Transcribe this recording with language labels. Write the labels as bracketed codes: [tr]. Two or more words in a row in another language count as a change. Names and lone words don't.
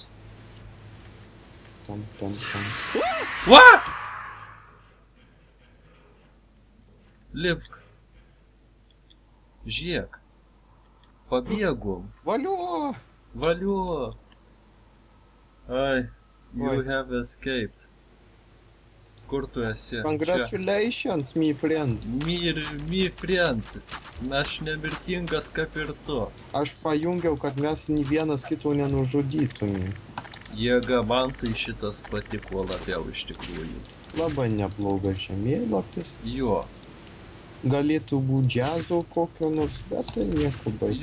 [lt] tam. Va! Lipk. Žiūrėk. Pabėgom. Valio! Valio. Ai, [en] you [lt] Oi. [en] have escaped. [lt] Kur tu esi? [en] Congratulations, me friend. Me friend. [lt] Aš nemirtingas kaip ir tu. Aš pajungiau, kad mes nei vienas kito nenužudytumėm. Jėga, man tai šitas patiko labiau iš tikrųjų. Labai neblogas žemėlapis. Jo, Galėtų būti džiazo kokio nors, bet tai nieko baisu.